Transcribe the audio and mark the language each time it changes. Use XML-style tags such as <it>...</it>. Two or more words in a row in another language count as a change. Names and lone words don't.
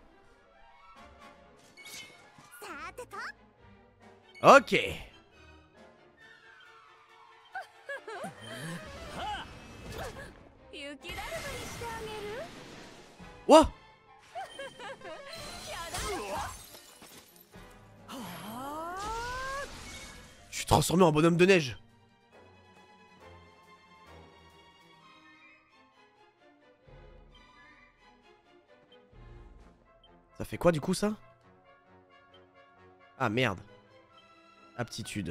<ja>さてとオッケ雪だるまにしてあげる。ー。</ja> <fr>わっ、je suis transformé en bonhomme de neige. Ça fait quoi du coup ça? Ah merde. Aptitude.</fr>